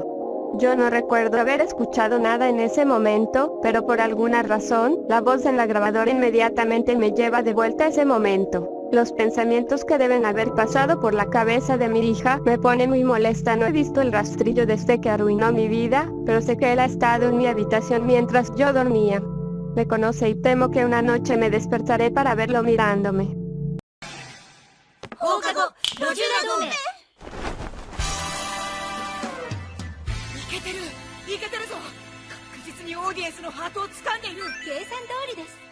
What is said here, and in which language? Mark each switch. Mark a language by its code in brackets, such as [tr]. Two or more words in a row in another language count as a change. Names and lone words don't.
[es] Yo no recuerdo haber escuchado nada en ese momento, pero por alguna razón, la voz en la grabadora inmediatamente me lleva de vuelta a ese momento. Los pensamientos que deben haber pasado por la cabeza de mi hija me ponen muy molesta. No he visto el rastrillo desde que arruinó mi vida, pero sé que él ha estado en mi habitación mientras yo dormía. Me conoce y temo que una noche me despertaré para verlo mirándome. [ja] 放課後路地裏同盟いけてるぞ確実にオーディエンスのハートを掴んでいる計算通りです